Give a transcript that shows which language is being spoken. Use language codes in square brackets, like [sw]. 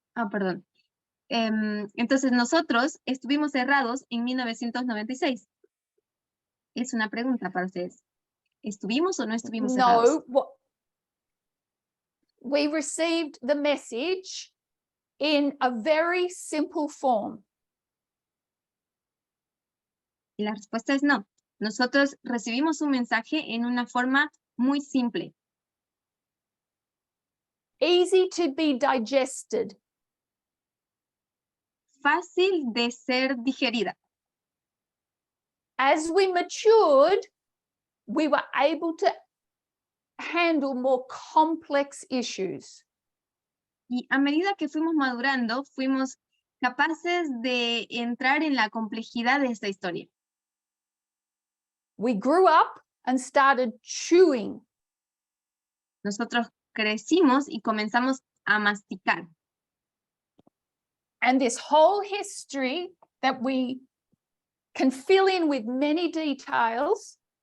[es] Perdón. Entonces, nosotros estuvimos errados en 1996. Es una pregunta para ustedes. ¿Estuvimos o no estuvimos errados? [en] No, we received the message in a very simple form. [es] Y la respuesta es no. Nosotros recibimos un mensaje en una forma muy simple. [en] Easy to be digested. [es] Fácil de ser digerida. [en] As we matured, we were able to handle more complex issues. [es] Y a medida que fuimos madurando, fuimos capaces de entrar en la complejidad de esta historia. [en] We grew up and started chewing. [es] Nosotros crecimos y comenzamos a masticar. [en] And this whole history that we can fill in with many details